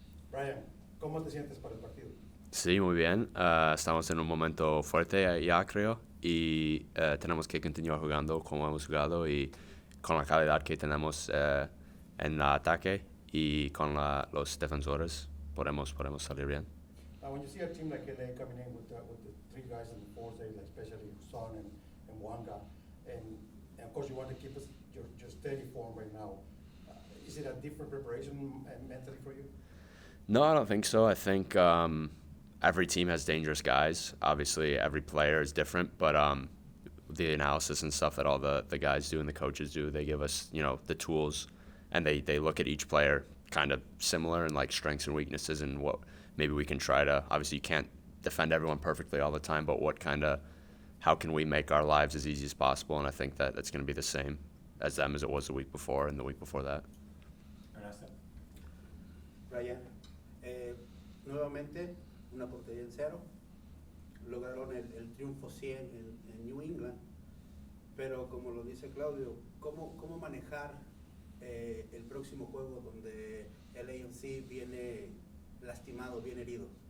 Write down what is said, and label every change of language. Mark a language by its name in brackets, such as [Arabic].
[Spanish] Brian, ¿cómo te sientes para el partido? Sí, muy bien. Estamos en un momento fuerte ya, creo, y tenemos que continuar jugando como hemos jugado y con la calidad que tenemos en el ataque y con los defensores podemos salir bien. [English] When you see a team like LA coming in with the three guys in the fourth, like especially Son and Wanga, and of course you want to keep your steady form right now. Is it a different preparation mentally for you? No, I don't think so. I think every team has dangerous guys. Obviously, every player is different, but the analysis and stuff that all the guys do and the coaches do, they give us, the tools, and they look at each player kind of similar and like strengths and weaknesses and what maybe we can try to. Obviously, you can't defend everyone perfectly all the time, but how can we make our lives as easy as possible? And I think that that's going to be the same as them as it was the week before and the week before that. Ernesto. [Spanish] Brian, nuevamente una portería en cero, lograron el triunfo 100 en New England, pero como lo dice Claudio, ¿cómo manejar el próximo juego donde el LAFC viene lastimado, bien herido?